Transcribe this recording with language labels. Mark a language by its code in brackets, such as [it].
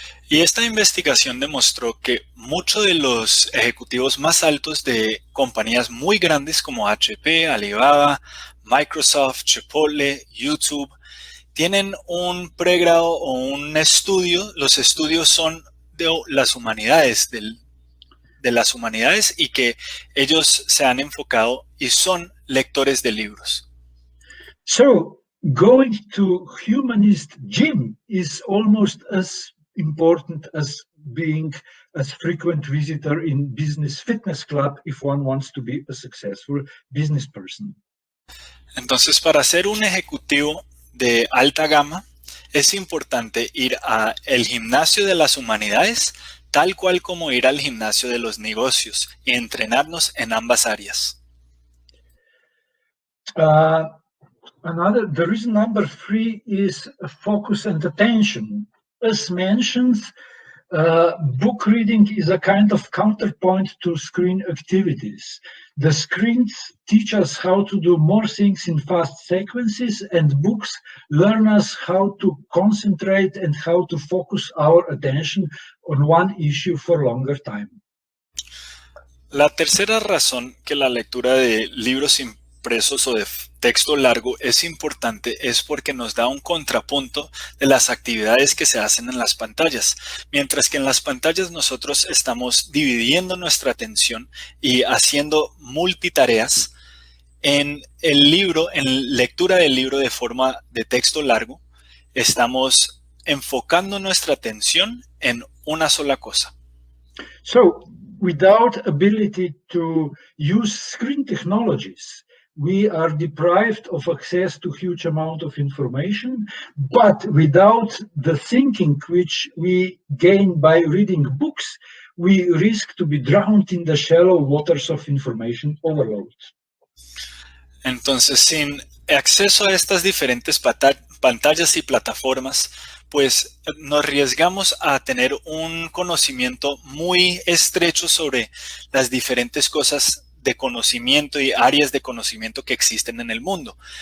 [es] Y esta investigación demostró que muchos de los ejecutivos más altos de compañías muy grandes como HP, Alibaba, Microsoft, Chipotle, YouTube, tienen un pregrado o un estudio. Los estudios son de las humanidades, de las humanidades, y que ellos se han enfocado y son lectores de libros. [en] So, going to humanist gym is almost as important as being a frequent visitor in business fitness club if one wants to be a successful business person. [es] Entonces, para ser un ejecutivo de alta gama, es importante ir al gimnasio de las humanidades, tal cual como ir al gimnasio de los negocios y entrenarnos en ambas áreas. [en] The reason number 3 is focus and attention. As mentioned, book reading is a kind of counterpoint to screen activities. The screens teach us how to do more things in fast sequences, and books learn us how to concentrate and how to focus our attention on one issue for longer time. [es] La tercera razón que la lectura de libros impresos o de texto largo es importante es porque nos da un contrapunto de las actividades que se hacen en las pantallas. Mientras que en las pantallas nosotros estamos dividiendo nuestra atención y haciendo multitareas, en el libro, en lectura del libro de forma de texto largo, estamos enfocando nuestra atención en una sola cosa. [en] So, without ability to use screen technologies, we are deprived of access to huge amount of information, but without the thinking which we gain by reading books, we risk to be drowned in the shallow waters of information overload. [es] Entonces, sin acceso a estas diferentes pantallas y plataformas, pues nos arriesgamos a tener un conocimiento muy estrecho sobre las diferentes cosas de conocimiento y áreas de conocimiento que existen en el mundo.